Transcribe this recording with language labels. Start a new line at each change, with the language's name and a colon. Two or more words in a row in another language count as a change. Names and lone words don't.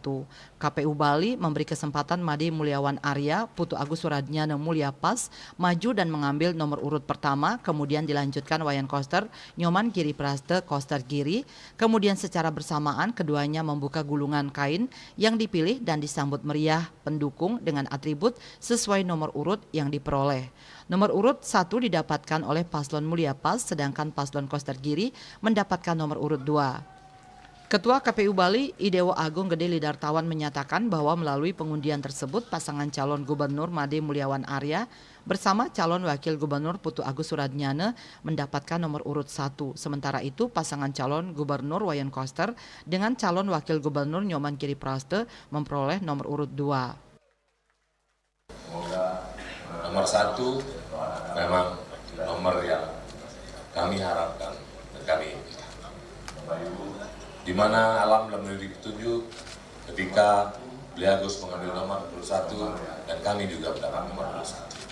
Indonesian: KPU Bali memberi kesempatan Made Mulyawan Arya, Putu Agus Suratnyana Mulya Pas maju dan mengambil nomor urut pertama, kemudian dilanjutkan Wayan Koster, Nyoman Giri Praste, Koster Giri, kemudian secara bersamaan keduanya membuka gulungan kain yang dipilih dan disambut meriah pendukung dengan atribut sesuai nomor urut yang diperoleh. Nomor urut 1 didapatkan oleh Paslon Mulya Pas, sedangkan Paslon Koster Giri mendapatkan nomor urut 2. Ketua KPU Bali, Idewo Agung Gede Lidartawan menyatakan bahwa melalui pengundian tersebut pasangan calon gubernur Made Mulyawan Arya bersama calon wakil gubernur Putu Agus Suratnyana mendapatkan nomor urut 1. Sementara itu pasangan calon gubernur Wayan Koster dengan calon wakil gubernur Nyoman Giri Praste memperoleh nomor urut 2. Nomor 1 memang nomor yang kami harapkan dan kami di mana alam telah memberi petunjuk ketika beliau Agus mengambil nomor 1 dan kami juga mendapat nomor 1.